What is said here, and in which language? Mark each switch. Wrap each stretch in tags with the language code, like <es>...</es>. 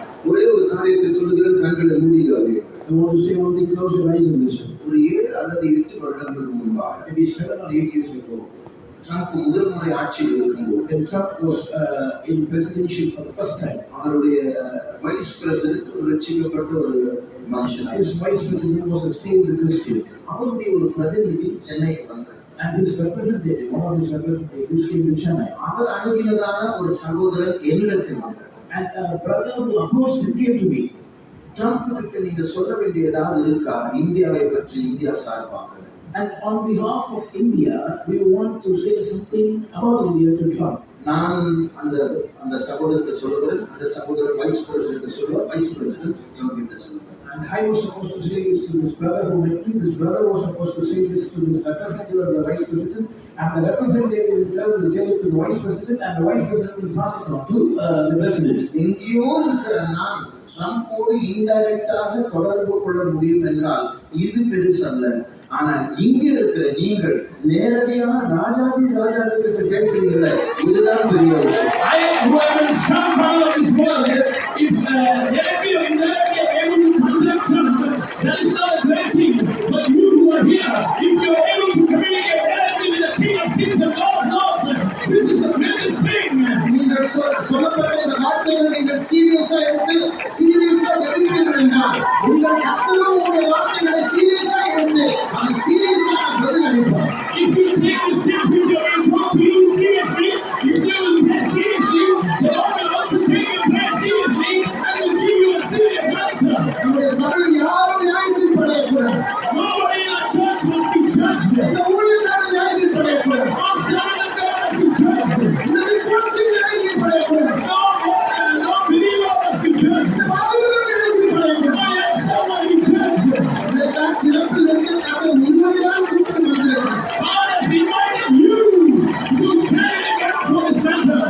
<ta>ஒரே ஒரு காரியத்தை சொல்லுகிற கண்களை மூடிக்காதே.</ta> <en>I want to say one thing, close your eyes and listen.</en> <ta>ஒரு 7 அல்லது 8 வருடங்களுக்கு முன்பாக</ta> <en>Maybe 7 or 8 years ago,</en> <ta>Trump முதல் முறை ஆட்சியில் இருக்கும்போது</ta> <en>when Trump was in presidency for the first time,</en> <ta>அவருடைய வைஸ் பிரசிடென்ட் ஒரு ரட்சிக்கப்பட்ட ஒரு மனுஷனாக</ta> <en>his vice president was a saved Christian,</en> <ta>அவருடைய ஒரு பிரதிநிதி சென்னைக்கு வந்தார்.</ta> <en>and his representative, one of his representatives, came to Chennai.</en> <ta>அவர் அணுகினதான ஒரு சகோதரர் என்னிடத்தில் வந்தார்.</ta> <en>And a brother who approached him came to me.</en> <ta>Trump கிட்ட நீங்க சொல்ல வேண்டிய ஏதாவது இருக்கா இந்தியாவை பற்றி, இந்தியா சார்பாக?</ta> <en>And on behalf of India, we want to say something about India to Trump.</en> <ta>நான் அந்த சகோதரத்தை சொல்லுகிறேன். அந்த சகோதரர் வைஸ் பிரசிடென்ட் சொல்லுவார். வைஸ் பிரசிடென்ட் ட்ரம்ப் கிட்ட சொல்லுவார்.</ta> <en>And I was supposed to say this to this brother who met me. This brother was supposed to say this to this representative of the vice president, and the representative will tell it to the vice president, and the vice president will pass it on to the president.</en> <ta>எங்கேயோ இருக்கிற நான் ட்ரம்போடு இன்டைரக்டாக தொடர்பு கொள்ள முடியும் என்றால் இது பெருசல்ல. ஆனா இங்க இருக்கிற நீங்கள் நேரடியாக ராஜாக்கிட்ட பேசுறீங்களே, இதுதான் பெரிய விஷயம்.</ta> <en>I who am in some corner of this world, if directly or indirectly I am able to contact Trump, that is not a great thing. But you who are here, if you are able to communicate directly with the King of Kings and Lord of Lords, this is the greatest thing.</en> <ta>நீங்கள் சொல்லப்பட்ட இந்த வார்த்தைகளை நீங்கள் சீரியஸா எடுத்து சீரியஸா எடுப்பீர்கள் என்றால் உங்கள் கர்த்தரும் உங்களுடைய வார்த்தைகளை சீரியஸா எடுத்து அது சீரியஸான பதில் அளிப்பார்.</ta> <en>If you take these things which are being taught to you seriously, if you will pray seriously, the Lord will also take your prayer seriously and will give you a serious answer.</en> <ta>நம்முடைய சபையில் யாரும் நியாயத்தில் படையக்கூடாது.</ta> <en>Nobody in our church must be judged.</en> <ta>இந்த ஊழியக்காரர் நியாயத்தில் படையக்கூடாது.</ta> <en>Our servant of God must be judged.</en> <ta>இந்த விசுவாசி நியாயத்தில் படையக்கூடாது.</ta> <en>No believer must be judged.</en> <ta>இந்த வாலிபர்கள் நியாயத்தில் படையக்கூடாது.</ta> <en>No youngster must be judged.</en> <ta>இதற்காக திறப்பில் இருக்க கர்த்தர் உண்மையிலான கூப்பிட்டு வந்திருக்கிறார்.</ta> <en>God has invited you to stand in the gap for His family.</en>